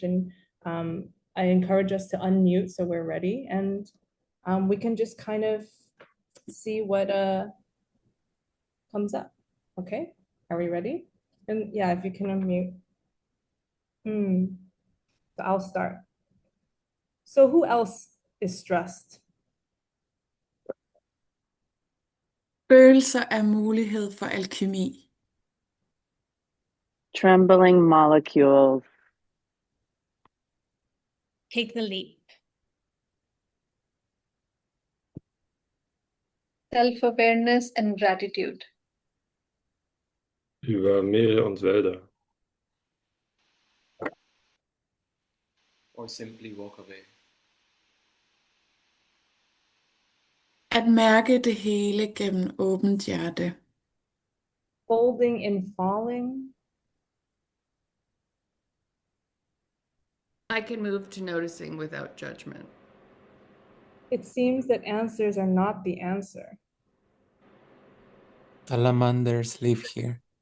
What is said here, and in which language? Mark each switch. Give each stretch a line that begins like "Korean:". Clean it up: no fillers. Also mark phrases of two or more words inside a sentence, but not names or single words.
English: And I encourage us to unmute so we're ready, and we can just kind of see what comes up. Okay, are we ready? And yeah, if you can unmute. So I'll start. So who else is stressed?
Danish: Følelser er mulighed for alkymi.
English: Trembling molecules. Take the leap. Self-awareness and gratitude.
German: Über Meere und Wälder.
English: Or simply walk away.
Danish: At mærke det hele gennem åbent hjerte.
English: Folding in falling. I can move to noticing without judgment. It seems that answers are not the answer. Salamanders live here.